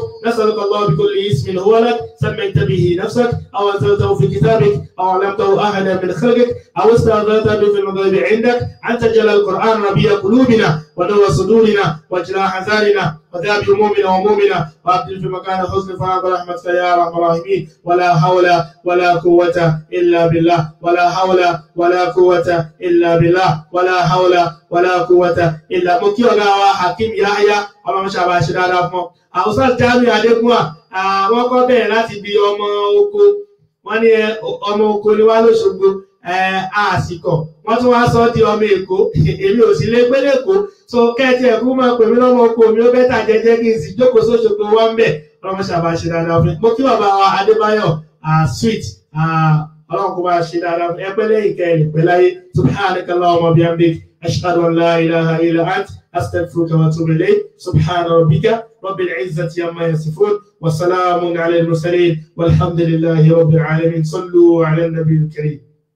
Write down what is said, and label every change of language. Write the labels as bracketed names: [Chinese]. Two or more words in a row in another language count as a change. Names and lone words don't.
[Arabic] نسألك الله بكل اسم هو لك سميت به نفسك أو أنزلته في كتابك أو علمته أحدا من خلقك أو استأثرت به في الغيب عندك أن تجعل القرآن ربيع قلوبنا ونور صدورنا وجلاء حزاننا وذهاب همومنا وهمومنا، وأبدل في مكان حسن فرج برحمتك يا أرحم الراحمين. ولا حول ولا قوة إلا بالله. ولا حول ولا قوة إلا بالله. ولا حول ولا قوة إلا بالله. [Yoruba] Mo kí ọ̀gá wa Hakim Yahya, Ọlọ́run ṣàbà ṣe dáadáa fún ọ. Ustaz Jami Adegunwa, wọ́n kọ́ bẹ̀rẹ̀ láti bí ọmọ oko, wọ́n ní ọmọ oko ni wá lóṣogbo, àsìkò wọ́n tún wá sọ di ọmọ Èkó, èmi ò sí lé gbé lẹ́kọ̀ọ́, so kẹ́ẹ̀tì ẹ̀kú máa pè mí lọ́mọ oko mi ó bẹ́tà jẹ́jẹ́ kí n sì jókòó sóṣogbo wọ́n bẹ̀. Ọlọ́run ṣàbà ṣe dáadáa fún mo kí bàbá wa Adébáyọ̀ sweet, Ọlọ́run kó bá ṣe dáadáa fún ẹgbẹ́ lẹ́yìn kẹrin pẹ̀láyé. [Arabic] سبحانك اللهم بحمدك، أشهد أن لا إله إلا أنت, أستغفرك وأتوب إليك. سبحان ربك رب العزة عما يصفون وسلام على المرسلين والحمد لله رب العالمين. صلوا على النبي الكريم.